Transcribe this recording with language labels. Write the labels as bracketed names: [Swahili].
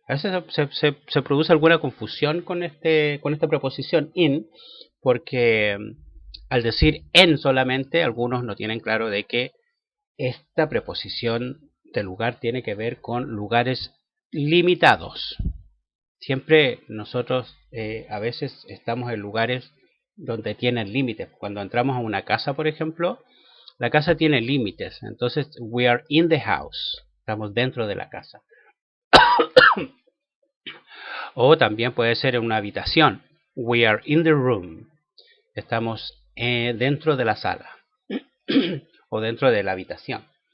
[Spanish] A veces se produce alguna confusión con esta preposición in, porque al decir en solamente, algunos no tienen claro de que esta preposición de lugar tiene que ver con lugares limitados. Siempre nosotros a veces estamos en lugares donde tienen límites. Cuando entramos a una casa, por ejemplo, la casa tiene límites. [English] Entonces, we are in the house. [Spanish] Estamos dentro de la casa. O también puede ser en una habitación. [English] We are in the room. [Spanish] Estamos dentro de la sala. O dentro de la habitación.